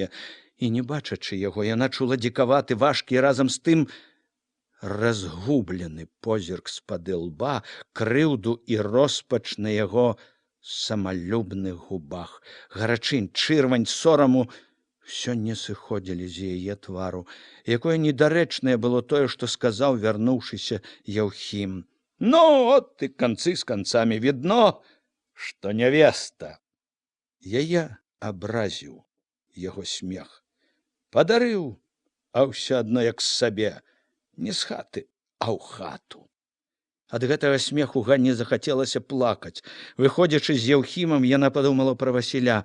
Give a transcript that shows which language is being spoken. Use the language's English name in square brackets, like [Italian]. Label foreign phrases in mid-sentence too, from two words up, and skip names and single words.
[Belarusian] І, не бачачы яго, яна чула дзікаваты, важкі, разам з тым разгублены позірк з-пады лба, крыўду і роспач на яго самалюбных губах. Гарачынь, чырвань сораму ўсё не сыходзілі з яе твару. Якое недарэчнае было тое, што сказаў вярнуўшыся Яўхім. Ну, [Russian] от и концы с концами. Видно, что невеста. [Belarusian] Яе абразіў яго смех. Падарыў, а ўсё адно як сабе. Не з хаты, а ў хату. Ад гэтага смеху Ганне захацелася плакаць. Выходзячы з Яўхімам, яна падумала пра Васіля.